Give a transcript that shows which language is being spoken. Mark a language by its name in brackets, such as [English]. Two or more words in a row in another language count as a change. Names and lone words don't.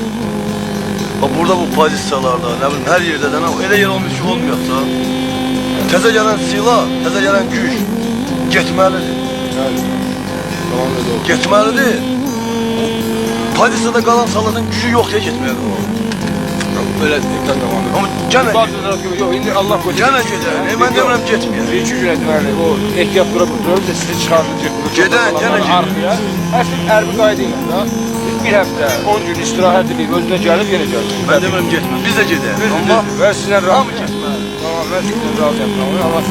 [Azerbaijani] Burada bu pozisiyalarda, nə bilim, hər yerdə də elə yer olmuş ki, olmayaq da. Təzə gələn silah, təzə gələn güc getməlidir. Getməlidir. Pozisiyada qalan salatın gücü yox deyə getməlidir o. [Turkish] Böyle tamamdır. Ama gene yok, indi Allah korusun. Gene gider. Ben [Azerbaijani] demirəm getməyər. Bir iki gün etməli. O ehtiyat durub da sizi çıxardacaq. Gedən, gene arkaya. Hər şey hərbi qayda ilə də. Bir həftə, 10 gün istirahət edib, özünə gəlib yenə gəlir. Ben demirəm getmə. Biz də gedək. Amma və sizlə hamı getməli. Tamam, mən sizlə razıyam.